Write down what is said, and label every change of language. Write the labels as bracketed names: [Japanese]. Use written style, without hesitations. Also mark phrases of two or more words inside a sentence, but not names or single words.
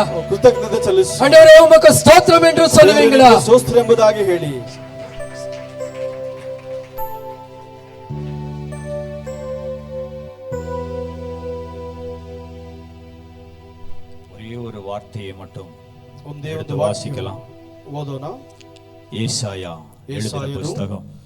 [Tamil] ஆண்டவரே உமக்கு ஸ்தோத்திரம் என்று சொல்லுவீங்களா? [Kannada] ಸ್ತೋತ್ರ ಎಂಬುದಾಗಿ ಹೇಳಿ. [Tamil] ஒரே ஒரு வார்த்தையை மட்டும் [Kannada] ಒಂದೇ ಒಂದು [Tamil] வாசிக்கலாம். [Kannada] ಓದೋಣ. [Tamil] ஏசாயா எழுதின புத்தகம்